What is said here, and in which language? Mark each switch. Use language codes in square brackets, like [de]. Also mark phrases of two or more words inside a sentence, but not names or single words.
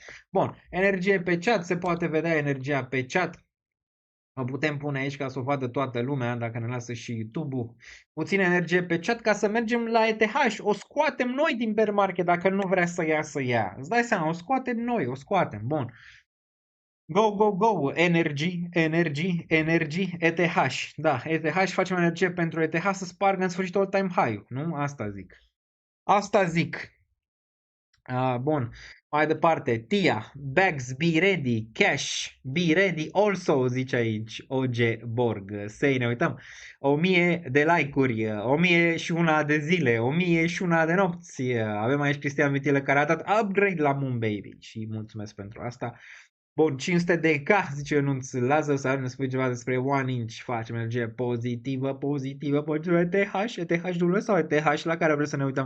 [ro] Bun, energie pe chat, se poate vedea energia pe chat. O putem pune aici ca să o vadă toată lumea, dacă ne lasă și YouTube-ul. Puțin energie pe chat ca să mergem la ETH. O scoatem noi din [en] bear market [ro] dacă nu vrea să ia, să ia. Îți dai seama, o scoatem noi, o scoatem. Bun. [en] Go, go, go. Energy, ETH. [ro] Da, ETH, facem energie pentru ETH să spargă în sfârșit [en] all-time high. [ro] Nu? Asta zic. Bun. Mai departe, [en] Tia, Bags, be ready, Cash, be ready also, [ro] zice aici OG Borg. Să ne uităm. 1000 de like-uri, 1001 de zile, 1001 de nopți. Avem aici Cristian Vitilă care a dat upgrade la Moon Baby și mulțumesc pentru asta. Bun, 500 de K, zice Ionuț. Lasă să ne spui ceva despre One Inch. Facem energie pozitivă, pozitivă, pozitivă, ETH sau ETH la care vreți să ne uităm?